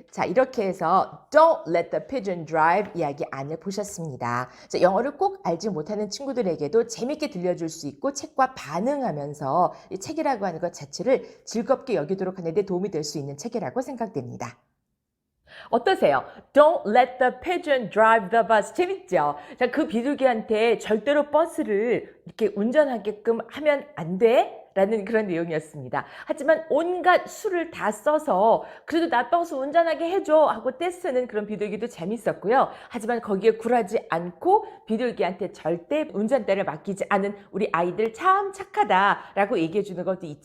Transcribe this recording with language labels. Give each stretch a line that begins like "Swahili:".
Korean: 자, 이렇게 해서 Don't let the pigeon drive 이야기 안을 보셨습니다. 자, 영어를 꼭 알지 못하는 친구들에게도 재밌게 들려줄 수 있고 책과 반응하면서 이 책이라고 하는 것 자체를 즐겁게 여기도록 하는 데 도움이 될 수 있는 책이라고 생각됩니다. 어떠세요?
English: Don't let the pigeon drive the bus.
Korean: 재밌죠? 자, 그 비둘기한테 절대로 버스를 이렇게 운전하게끔 하면 안 돼? 라는 그런 내용이었습니다. 하지만 온갖 수를 다 써서 그래도 나 버스 운전하게 해줘 하고 떼쓰는 그런 비둘기도 재밌었고요. 하지만 거기에 굴하지 않고 비둘기한테 절대 운전대를 맡기지 않은 우리 아이들 참 착하다라고 얘기해 주는 것도 잊지 마세요. 그럼 다음 시간에 또 뵐게요. 바이! 구독!